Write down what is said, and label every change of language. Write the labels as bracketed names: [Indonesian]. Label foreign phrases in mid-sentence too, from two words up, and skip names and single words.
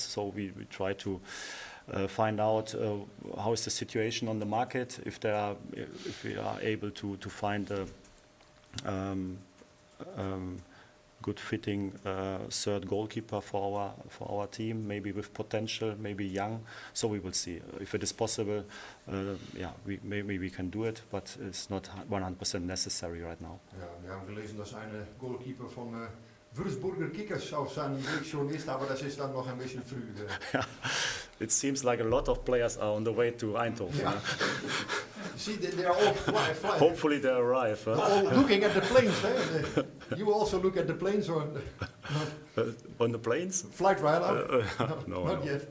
[English] So we try to find out how is the situation on the market, if we are able to find a good fitting third goalkeeper for our team, maybe with potential, maybe young. So we will see if it is possible. Maybe we can do it, but it's not 100% necessary right now. [Dutch] Ja, we hebben gelezen dat zijn goalkeeper van Würzburger Kickers zou zijn journalist, [German] aber das ist dann noch ein bisschen früh. [English] It seems like a lot of players are on the way to Eindhoven. Yeah. See, they are all flying. Hopefully they arrive. All looking at the planes. You also look at the planes, or on the planes? Flight right out? Not yet.